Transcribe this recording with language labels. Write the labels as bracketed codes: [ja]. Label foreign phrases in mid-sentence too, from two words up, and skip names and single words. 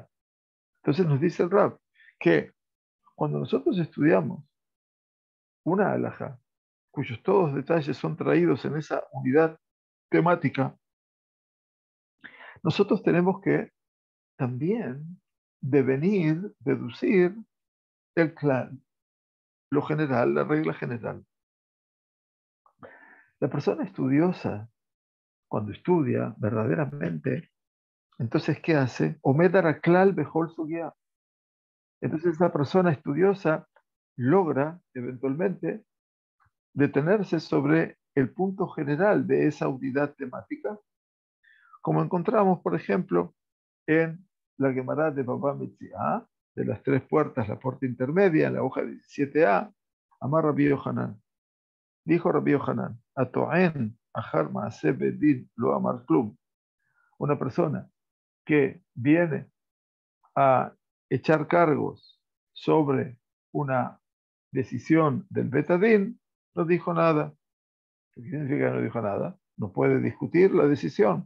[es] Entonces nos dice el Rab que cuando nosotros estudiamos una alajá, cuyos todos detalles son traídos en esa unidad temática, nosotros tenemos que también deducir el clan, lo general, la regla general. La persona estudiosa, cuando estudia verdaderamente, entonces, ¿qué hace? [he] עומד על כלל בכל סוגיא. [es] Entonces, la persona estudiosa logra eventualmente detenerse sobre el punto general de esa unidad temática, como encontramos, por ejemplo, en la Gemara de Baba Metzia, de las tres puertas, la puerta intermedia, en la hoja 17a, [he] אמר רבי יוחנן. Dijo Rabbi Yohanan, הטוען אחר מעשה בית דין לא אמר כלום. [es] Una persona que viene a echar cargos sobre una decisión del Betadín, no dijo nada. ¿Qué significa que no dijo nada? No puede discutir la decisión.